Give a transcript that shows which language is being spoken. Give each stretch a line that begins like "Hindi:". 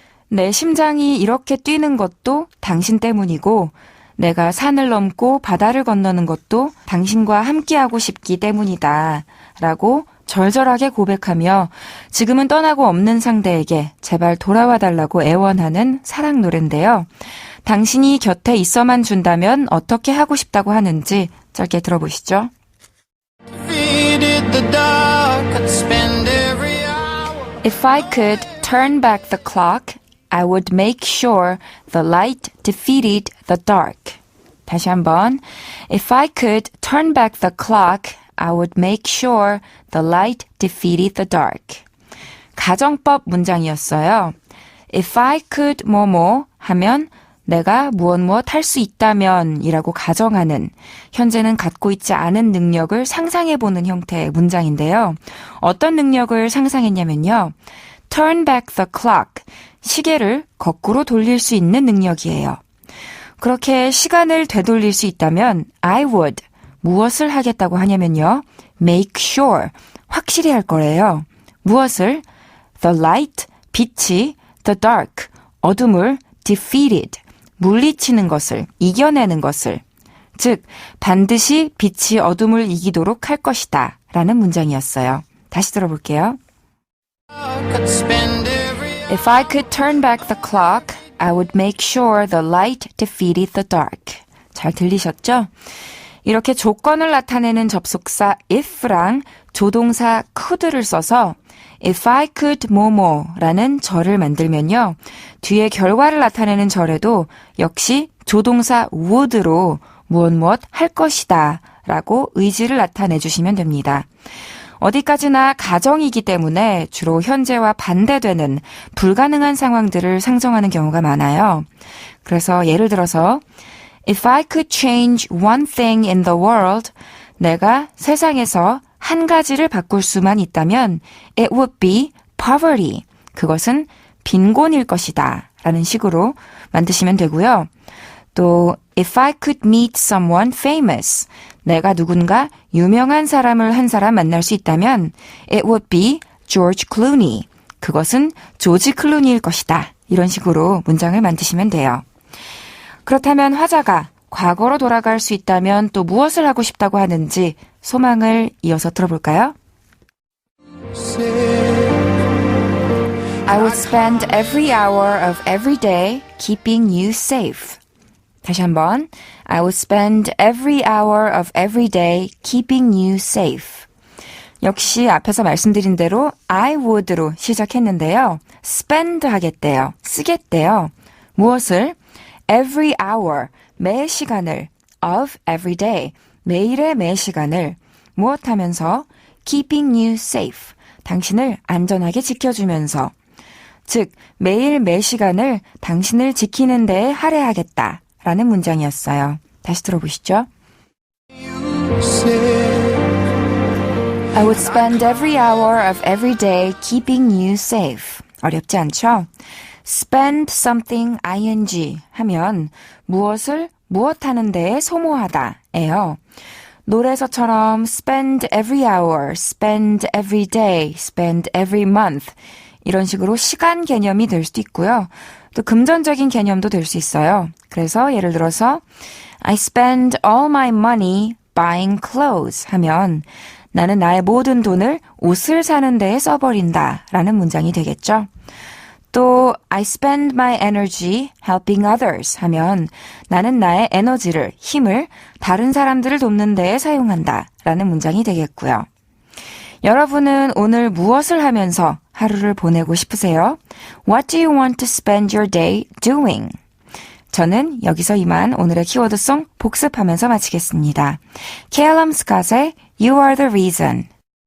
Korean: 내 심장이 이렇게 뛰는 것도 당신 때문이고 내가 산을 넘고 바다를 건너는 것도 당신과 함께하고 싶기 때문이다 라고 절절하게 고백하며 지금은 떠나고 없는 상대에게 제발 돌아와 달라고 애원하는 사랑 노래인데요. 당신이 곁에 있어만 준다면 어떻게 하고 싶다고 하는지 짧게 들어보시죠.
English: If I could turn back the clock I would make sure the light defeated the dark.
Korean: 다시 한번.
English: If I could turn back the clock, I would make sure the light defeated the dark.
Korean: 가정법 문장이었어요.
English: If I could
Korean: 뭐뭐 하면 내가 무엇 할 수 있다면 이라고 가정하는, 현재는 갖고 있지 않은 능력을 상상해보는 형태의 문장인데요. 어떤 능력을 상상했냐면요.
English: Turn back the clock.
Korean: 시계를 거꾸로 돌릴 수 있는 능력이에요. 그렇게 시간을 되돌릴 수 있다면
English: I would
Korean: 무엇을 하겠다고 하냐면요.
English: Make sure.
Korean: 확실히 할 거래요. 무엇을?
English: The light.
Korean: 빛이.
English: The dark.
Korean: 어둠을.
English: Defeated.
Korean: 물리치는 것을, 이겨내는 것을. 즉, 반드시 빛이 어둠을 이기도록 할 것이다 라는 문장이었어요. 다시 들어볼게요.
English: If I could turn back the clock, I would make sure the light defeated the dark.
Korean: 잘 들리셨죠? 이렇게 조건을 나타내는 접속사 if랑 조동사 could를 써서
English: If I could
Korean: 뭐뭐라는 절을 만들면요. 뒤에 결과를 나타내는 절에도 역시 조동사 would로 무엇 할 것이다 라고 의지를 나타내 주시면 됩니다. 어디까지나 가정이기 때문에 주로 현재와 반대되는 불가능한 상황들을 상정하는 경우가 많아요. 그래서 예를 들어서
English: If I could change one thing in the world,
Korean: 내가 세상에서 한 가지를 바꿀 수만 있다면
English: it would be poverty.
Korean: 그것은 빈곤일 것이다 라는 식으로 만드시면 되고요. 또
English: if I could meet someone famous.
Korean: 내가 누군가 유명한 사람을 한 사람 만날 수 있다면
English: it would be George Clooney.
Korean: 그것은 조지 클루니일 것이다. 이런 식으로 문장을 만드시면 돼요. 그렇다면 화자가 과거로 돌아갈 수 있다면 또 무엇을 하고 싶다고 하는지 소망을 이어서 들어볼까요?
English: I would spend every hour of every day keeping you safe.
Korean: 다시 한번.
English: I would spend every hour of every day keeping you safe.
Korean: 역시 앞에서 말씀드린 대로 I would로 시작했는데요. spend 하겠대요. 쓰겠대요. 무엇을?
English: every hour.
Korean: 매 시간을,
English: of every day,
Korean: 매일의 매 시간을 무엇하면서
English: keeping you safe,
Korean: 당신을 안전하게 지켜주면서, 즉 매일 매 시간을 당신을 지키는 데에 할애하겠다 라는 문장이었어요. 다시 들어보시죠.
English: I would spend every hour of every day keeping you safe.
Korean: 어렵지 않죠?
English: spend something ing
Korean: 하면 무엇을 무엇하는 데에 소모하다 예요. 노래에서처럼
English: spend every hour, spend every day, spend every month
Korean: 이런 식으로 시간 개념이 될 수도 있고요. 또 금전적인 개념도 될 수 있어요. 그래서 예를 들어서
English: I spend all my money buying clothes
Korean: 하면 나는 나의 모든 돈을 옷을 사는 데에 써버린다 라는 문장이 되겠죠. 또
English: I spend my energy helping others
Korean: 하면 나는 나의 에너지를, 힘을 다른 사람들을 돕는 데에 사용한다 라는 문장이 되겠고요. 여러분은 오늘 무엇을 하면서 하루를 보내고 싶으세요?
English: What do you want to spend your day doing?
Korean: 저는 여기서 이만 오늘의 키워드송 복습하면서 마치겠습니다. 케일럼 스캇의 You are the reason.